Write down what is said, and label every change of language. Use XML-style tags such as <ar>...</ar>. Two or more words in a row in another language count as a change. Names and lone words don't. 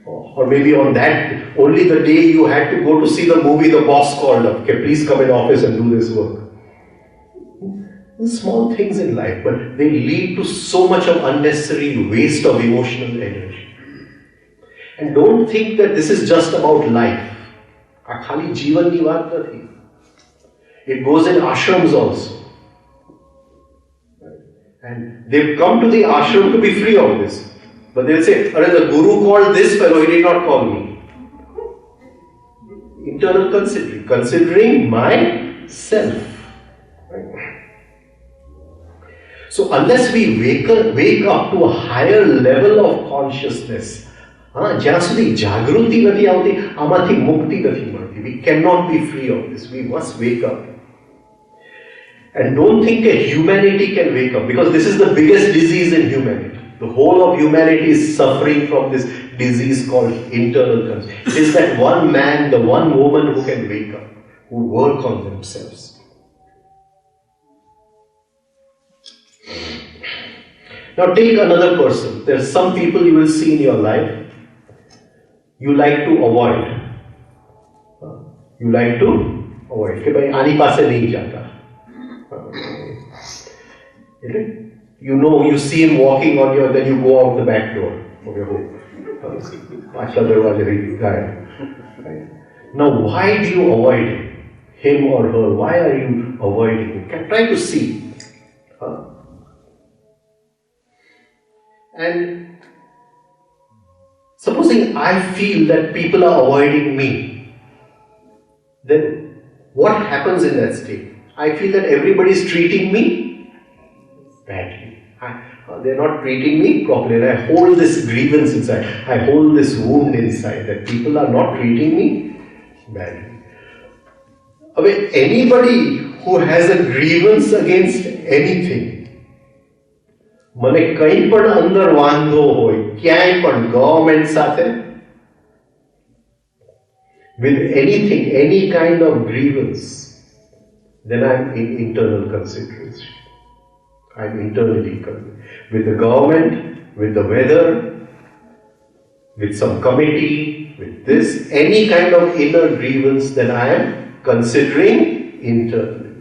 <en>Or maybe on that, only the day you had to go to see the movie, the boss called up, okay, please come in office and do this work. Small things in life, but they lead to so much of unnecessary waste of emotional energy. And don't think that this is just about life.</en> <gu>આ ખાલી જીવનની વાત નથી.</gu> <en>It goes in ashrams also. And they've come to the ashram to be free of this. But they'll say, the guru called this fellow, he did not call me. Internal considering myself. So unless we wake up to a higher level of consciousness,</en> <gu>જ્યાં સુધી જાગૃતિ નથી આવતી, આમાંથી મુક્તિ નથી મળતી.</gu> <en>We cannot be free of this. We must wake up. And don't think that humanity can wake up, because this is the biggest disease in humanity. The whole of humanity is suffering from this disease called internal consciousness. It is that one man, the one woman who can wake up, who work on themselves. Now take another person. There are some people you will see in your life you like to avoid. You like to avoid.</en> <gu>કે ભાઈ આની પાસે નહીં જતા.</gu> <en>You know, you see him walking on your, then you go out the back door of your home.</en> <gu>પાછલા દરવાજે રહી ગયા.</gu> <en>Now why do you avoid him or her? Why are you avoiding him? Try to see. And supposing I feel that people are avoiding me, then what happens in that state? I feel that everybody is treating me badly. They're not treating me properly. And I hold this grievance inside. I hold this wound inside that people are not treating me badly. Anybody who has a grievance against anything,</en> <gu>મને કંઈ પણ અંદર વાંધો હોય, ક્યાંય પણ ગવર્મેન્ટ સાથે,</gu> <en>with anything, any kind of grievance, then I'm in internal consideration. I'm internally with the government, with the weather, with some committee, with this, any kind of inner grievance, then I am considering internally.</en>